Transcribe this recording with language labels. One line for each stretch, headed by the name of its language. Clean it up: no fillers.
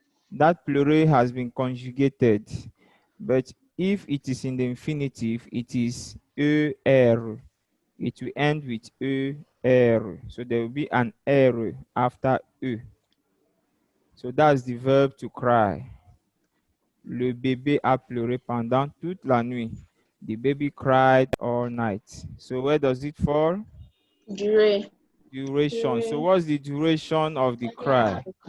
English: That pleurer has been conjugated. But if it is in the infinitive, it is ER. It will end with ER. So there will be an R after E. So that's the verb to cry.
French: Le bébé a pleuré pendant toute la nuit.
English: The baby cried all night. So where does it fall? During Duration. So what's the duration of the cry?